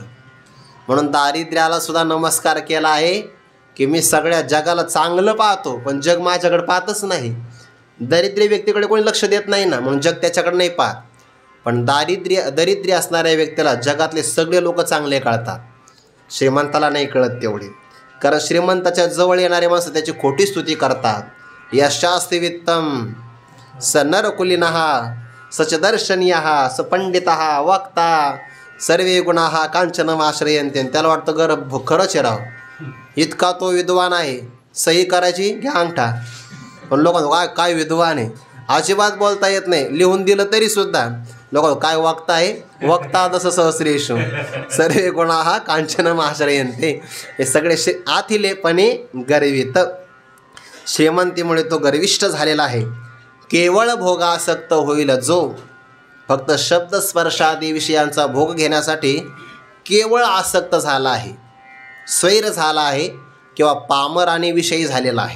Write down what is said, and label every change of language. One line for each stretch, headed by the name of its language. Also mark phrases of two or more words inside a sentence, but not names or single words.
Marathi: म्हणून दारिद्र्याला सुद्धा नमस्कार केला आहे की मी सगळ्या जगाला चांगलं पाहतो पण जग माझ्याकडे पाहतच नाही. दरिद्र्य व्यक्तीकडे कोणी लक्ष देत नाही ना, म्हणून जग त्याच्याकडे नाही पाहत. पण दरिद्र्य असणाऱ्या व्यक्तीला जगातले सगळे लोक चांगले कळतात, श्रीमंताला नाही कळत तेवढे. कारण श्रीमंताच्या जवळ येणारे माणसं त्याची खोटी स्तुती करतात.
Sanskrit: यशास्ति वित्तम स नरकुलिनः सचदर्शनीयः स पंडितः वक्ता सर्वे गुणाः कांचनमाश्रयन्ते.
Marathi: त्याला वाटतं खरंच आहे राव, इतका तो विद्वान आहे, सही करायची घ्या अंगठा. पण लोकांना काय विद्वान आहे, अजिबात बोलता येत नाही. लिहून दिलं तरी सुद्धा लोक काय वक्ता आहे, वक्ता जसं
Sanskrit: सहस्रेषु सर्वे गुणाः कांचनमाश्रयन्ते.
Marathi: हे सगळे आथिलेपणे गर्वित. श्रीमंतीमुळे तो गर्विष्ठ झालेला आहे. केवळ भोगासक्त होईल जो फक्त शब्द स्पर्शादी विषयांचा भोग घेण्यासाठी केवळ आसक्त झाला आहे, स्वैर झाला आहे किंवा पामर आणि विषयी झालेला आहे.